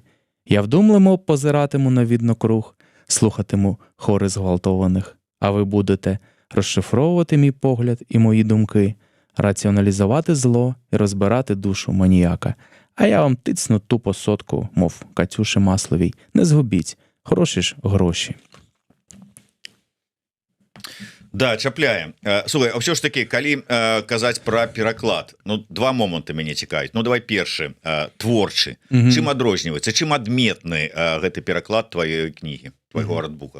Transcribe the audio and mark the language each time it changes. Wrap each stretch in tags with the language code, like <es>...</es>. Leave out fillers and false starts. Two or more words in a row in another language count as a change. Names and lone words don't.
<uk>Я вдумливо позиратиму на віднокруг, слухатиму хори зґвалтованих. А ви будете розшифровувати мій погляд і мої думки, раціоналізувати зло і розбирати душу маніяка. А я вам тицну тупо сотку, мов Катюші Масловій. Не згубіть, хороші ж гроші.</uk> <be>Да, чапляем. Слухай, а ўсё ж таки, калі казаць пра пераклад, два моманты мяне цікавяць. Давай першы, творчы. Чым адрозніваецца, чым адметны гэты пераклад тваёй кнігі, твайго артбука?</be>